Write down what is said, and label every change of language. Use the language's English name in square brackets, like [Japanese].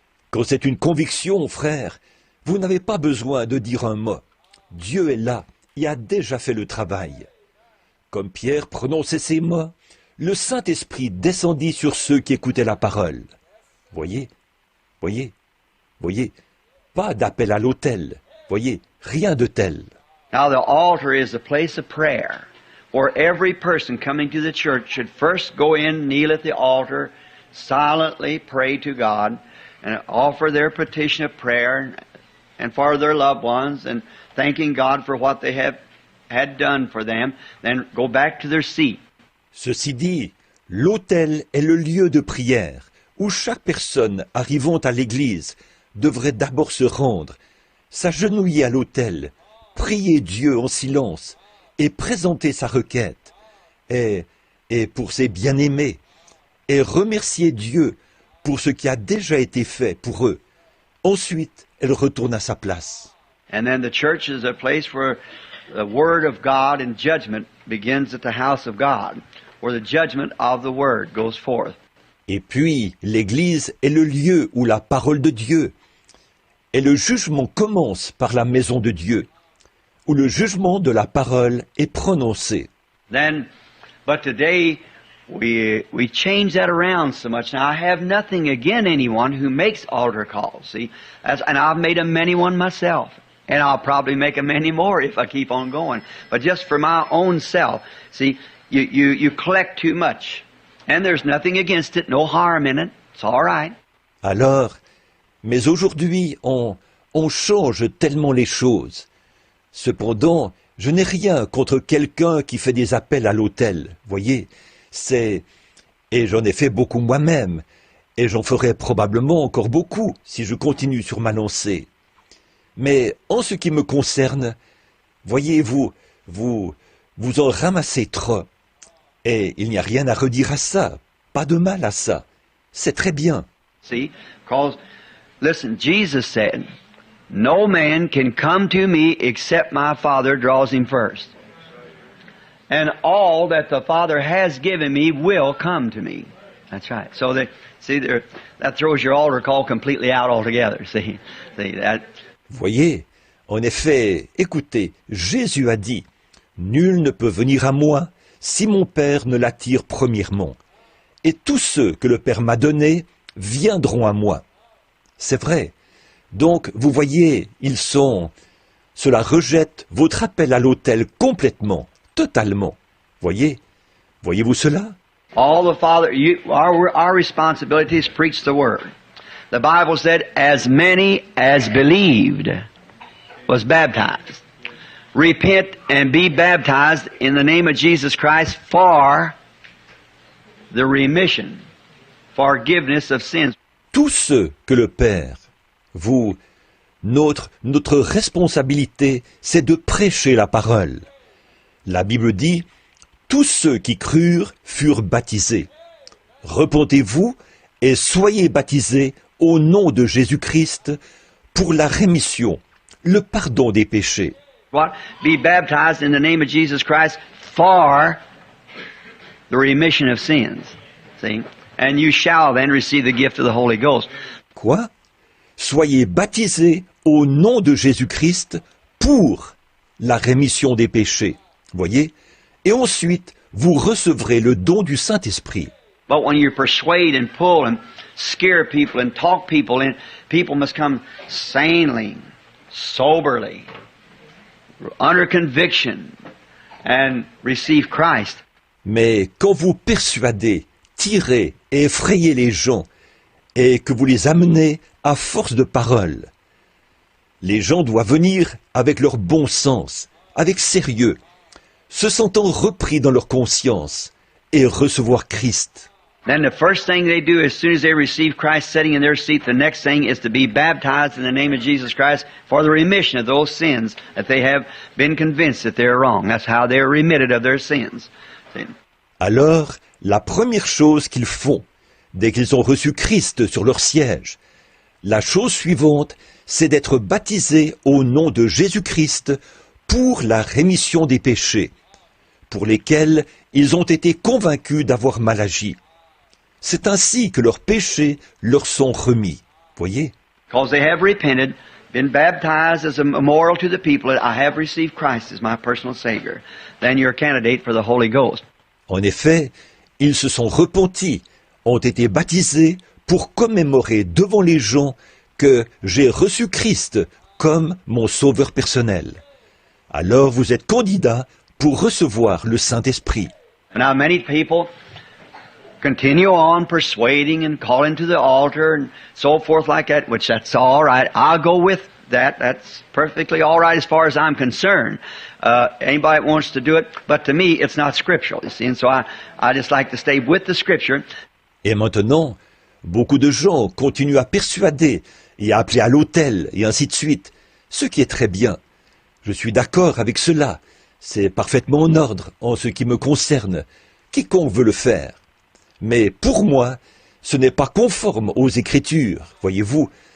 [French] Quand c'est une conviction, frère, vous n'avez pas besoin de dire un mot. Dieu est là et a déjà fait le travail. Comme Pierre prononçait ces mots, le Saint-Esprit descendit sur ceux qui écoutaient la parole. Voyez, voyez, voyez, pas d'appel à l'autel. Voyez, rien de tel. [English] Now the altar is a place of prayer, where every person coming to the church should first go in, kneel at the altar, silently pray to God, and offer their petition of prayer, and for their loved ones, and thanking God for what they had done for them, then go back to their seat. [French] Ceci dit, l'autel est le lieu de prière où chaque personne arrivant à l'église devrait d'abord se rendre, s'agenouiller à l'autel, prier Dieu en silence et présenter sa requête, et pour ses bien-aimés, et remercier Dieu pour ce qui a déjà été fait pour eux. Ensuite, elle retourne à sa place. [English] And then the church is a place where the Word of God and judgment begins at the house of God, where the judgment of the Word goes forth. [French] Et puis, l'Église est le lieu où la parole de Dieu et le jugement commence par la maison de Dieu, où le jugement de la parole est prononcé. [English] Then, but today we change that around so much. Now I have nothing against anyone who makes altar calls. See, and I've made a many one myself, and I'll probably make a many more if I keep on going. But just for my own self, see, you collect too much, and there's nothing against it, no harm in it. It's all right. [French] Alors, mais aujourd'hui, on change tellement les choses. Cependant, je n'ai rien contre quelqu'un qui fait des appels à l'autel, voyez. Et j'en ai fait beaucoup moi-même, et j'en ferai probablement encore beaucoup si je continue sur ma lancée. Mais en ce qui me concerne, voyez-vous, vous en ramassez trop. Et il n'y a rien à redire à ça, pas de mal à ça. C'est très bien. [English] See, because, listen, Jesus said, no man can come to me except my Father draws him first. And all that the Father has given me will come to me. That's right. So that throws your altar call completely out altogether. See that. [French] Voyez, en effet, écoutez, Jésus a dit, nul ne peut venir à moi si mon Père ne l'attire premièrement. Et tous ceux que le Père m'a donnés viendront à moi. C'est vrai. Donc, vous voyez, ils sont cela rejette votre appel à l'autel complètement, totalement. Voyez-vous cela? [English] All the Father, our responsibility is preach the Word. The Bible said, as many as believed was baptized. Repent and be baptized in the name of Jesus Christ for the remission, forgiveness of sins. [French] Tous ceux que le Père, notre responsabilité, c'est de prêcher la parole. La Bible dit, tous ceux qui crurent furent baptisés. Repentez-vous et soyez baptisés au nom de Jésus-Christ pour la rémission, le pardon des péchés. [English] What? Be baptized in the name of Jesus Christ for the remission of sins. See? And you shall then receive the gift of the Holy Ghost. [French] Quoi? Soyez baptisés au nom de Jésus-Christ pour la rémission des péchés. Voyez? Et ensuite, vous recevrez le don du Saint-Esprit. [English] But when you persuade and pull and scare people and talk people in, people must come sanely, soberly, under conviction, and receive Christ. [French] Mais quand vous persuadez, tirez et effrayez les gens, et que vous les amenez à force de parole, les gens doivent venir avec leur bon sens, avec sérieux, se sentant repris dans leur conscience, et recevoir Christ. [English] Then the first thing they do as soon as they receive Christ sitting in their seat, the next thing is to be baptized in the name of Jesus Christ for the remission of those sins that they have been convinced that they're wrong. That's how they're remitted of their sins. See? [French] Alors, la première chose qu'ils font, dès qu'ils ont reçu Christ sur leur siège, la chose suivante, c'est d'être baptisés au nom de Jésus-Christ pour la rémission des péchés, pour lesquels ils ont été convaincus d'avoir mal agi. C'est ainsi que leurs péchés leur sont remis. Voyez? [English] Because they have repented, been baptized as a memorial to the people that I have received Christ as my personal Savior. Then you're a candidate for the Holy Ghost. [French] En effet, ils se sont repentis, ont été baptisés pour commémorer devant les gens que j'ai reçu Christ comme mon sauveur personnel. Alors vous êtes candidat pour recevoir le Saint-Esprit. [English] Now many people continue on persuading and calling to the altar and so forth like that, which that's all right. I'll go with that. That's perfectly all right as far as I'm concerned. Anybody that wants to do it, but to me it's not scriptural, you see, and so I just like to stay with the scripture. [French] Et maintenant, beaucoup de gens continuent à persuader et à appeler à l'autel et ainsi de suite, ce qui est très bien. Je suis d'accord avec cela. C'est parfaitement en ordre en ce qui me concerne. Quiconque veut le faire. Mais pour moi, ce n'est pas conforme aux Écritures, voyez-vous.